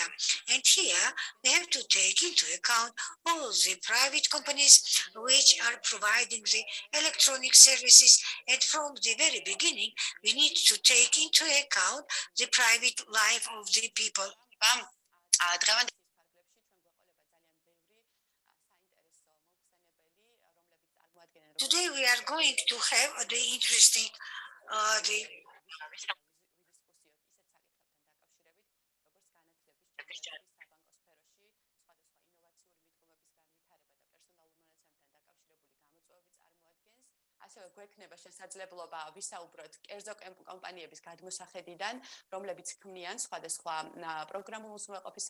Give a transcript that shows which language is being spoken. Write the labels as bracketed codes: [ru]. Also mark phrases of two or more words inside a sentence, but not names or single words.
[en] And here we have to take into account all the private companies which are providing the electronic services, and from the very beginning we need to take into account the private life of the people. Today we are going to have the interesting the [ka] ასევე გვექნება შესაძლებლობა ვისაუბროთ კერძო კომპანიების გადმოსახედიდან, რომლებიც ქმნიან სხვადასხვა პროგრამულ უზრუნველყოფის